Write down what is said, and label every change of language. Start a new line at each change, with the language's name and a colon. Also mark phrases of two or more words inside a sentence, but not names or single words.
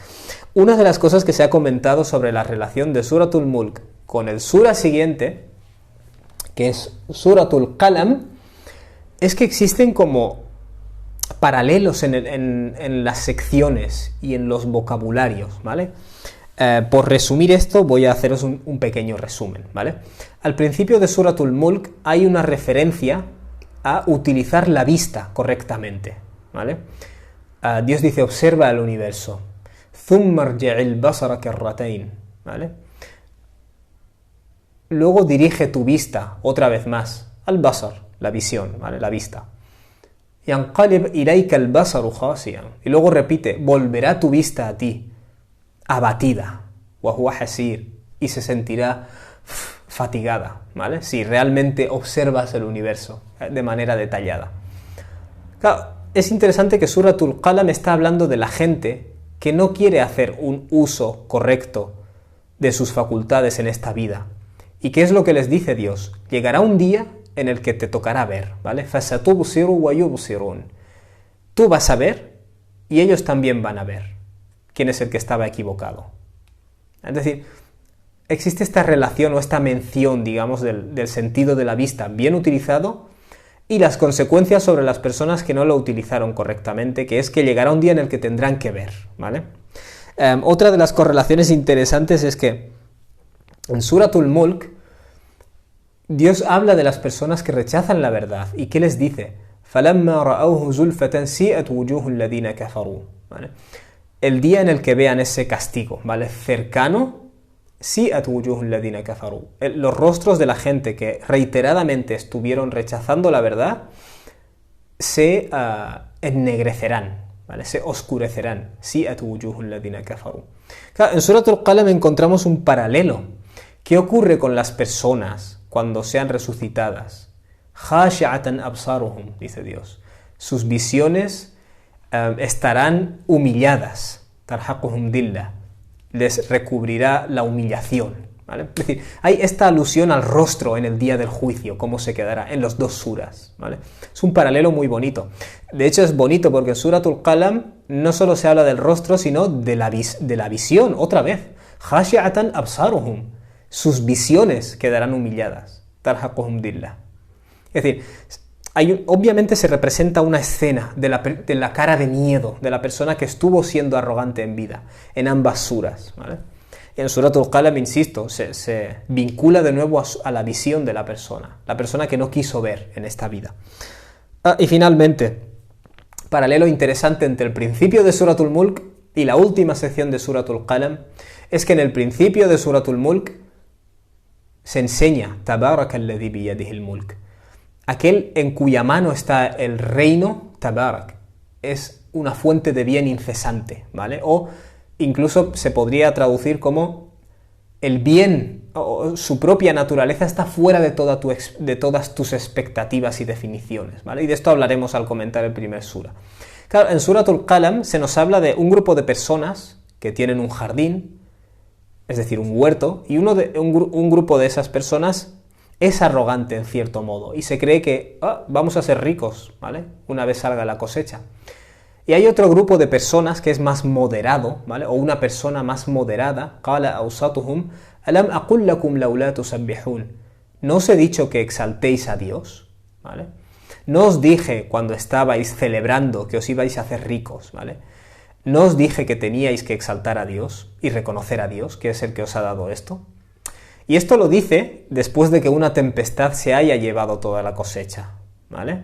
Spanish: Una de las cosas que se ha comentado sobre la relación de Suratul Mulk con el sura siguiente, que es Suratul Qalam, es que existen como paralelos en las secciones y en los vocabularios, ¿vale? Por resumir esto, voy a haceros un pequeño resumen, ¿vale? Al principio de Suratul Mulk hay una referencia a utilizar la vista correctamente, ¿vale? Dios dice, observa el universo.
Arabic: ثُمَّ ارْجِعِ الْبَصَرَ كَرَّتَيْنِ,
Spanish: ¿vale? Luego dirige tu vista, otra vez más, al basar, la visión, ¿vale? La vista.
Arabic: يَنْقَلِبْ إِلَيْكَ الْبَصَرُ خَاسِئًا.
Spanish: Y luego repite, volverá tu vista a ti, abatida,
Arabic: وَهُوَ حَسِيرٌ,
Spanish: y se sentirá fatigada, ¿vale? Si realmente observas el universo de manera detallada. Claro, es interesante que Suratul Qalam está hablando de la gente que no quiere hacer un uso correcto de sus facultades en esta vida. ¿Y qué es lo que les dice Dios? Llegará un día en el que te tocará ver, ¿vale?
Arabic: فَسَتُبْصِرُ وَيُبْصِرُونَ.
Spanish: tú vas a ver y ellos también van a ver quién es el que estaba equivocado. Es decir, existe esta relación o esta mención, digamos, del sentido de la vista bien utilizado y las consecuencias sobre las personas que no lo utilizaron correctamente, que es que llegará un día en el que tendrán que ver, ¿vale? Otra de las correlaciones interesantes es que en Suratul Mulk Dios habla de las personas que rechazan la verdad. ¿Y qué les dice?
Arabic: فَلَمَّا رَأَوْهُ زُلْفَةً سِيئَتْ وُجُوهُ الَّذِينَ كَفَرُوا,
Spanish: ¿vale? El día en el que vean ese castigo, ¿vale? Cercano,
Arabic: سِيئَتْ وُجُوهُ الَّذِينَ كَفَرُوا.
Spanish: Los rostros de la gente que reiteradamente estuvieron rechazando la verdad se ennegrecerán, ¿vale? Se oscurecerán.
Arabic: سِيئَتْ وُجُوهُ الَّذِينَ كَفَرُوا.
Spanish: Claro, en Suratul Qalam encontramos un paralelo. ¿Qué ocurre con las personas cuando sean resucitadas?
Arabic: خَاشِعَةً أَبْصَارُهُمْ,
Spanish: dice Dios. Sus visiones estarán humilladas.
Arabic: تَرْحَقُهُمْ دِلَّةٌ.
Spanish: Les recubrirá la humillación, ¿vale? Es decir, hay esta alusión al rostro en el día del juicio, cómo se quedará en los dos suras, ¿vale? Es un paralelo muy bonito. De hecho es bonito porque en Suratul Qalam no solo se habla del rostro, sino de la visión, otra vez.
Arabic: خَاشِعَةً أَبْصَارُهُمْ.
Spanish: Sus visiones quedarán humilladas.
Arabic: تَرْحَقُهُمْ دِلَّةٌ.
Spanish: Es decir, obviamente se representa una escena de la cara de miedo de la persona que estuvo siendo arrogante en vida, en ambas suras, ¿vale? En Suratul Qalam, insisto, se vincula de nuevo a la visión de la persona que no quiso ver en esta vida. Y finalmente, paralelo interesante entre el principio de Suratul Mulk y la última sección de Suratul Qalam, es que en el principio de Suratul Mulk se enseña
Arabic: تَبَارَكَ الَّذِي بِيَدِهِ الْمُلْكُ.
Spanish: Aquel en cuya mano está el reino, Tabarak, es una fuente de bien incesante, ¿vale? O incluso se podría traducir como el bien, o su propia naturaleza está fuera de todas tus expectativas y definiciones, ¿vale? Y de esto hablaremos al comentar el primer sura. Claro, en Suratul Qalam se nos habla de un grupo de personas que tienen un jardín, es decir, un huerto, y un grupo de esas personas es arrogante en cierto modo y se cree que vamos a ser ricos, ¿vale? Una vez salga la cosecha. Y hay otro grupo de personas que es más moderado, ¿vale? O una persona más moderada.
Arabic: قَالَ أَوْسَطُهُمْ أَلَمْ أَقُل لَّكُمْ لَوْلَا تُسَبِّحُونَ.
Spanish: No os he dicho que exaltéis a Dios, ¿vale? No os dije cuando estabais celebrando que os ibais a hacer ricos, ¿vale? No os dije que teníais que exaltar a Dios y reconocer a Dios, que es el que os ha dado esto. Y esto lo dice después de que una tempestad se haya llevado toda la cosecha, ¿vale?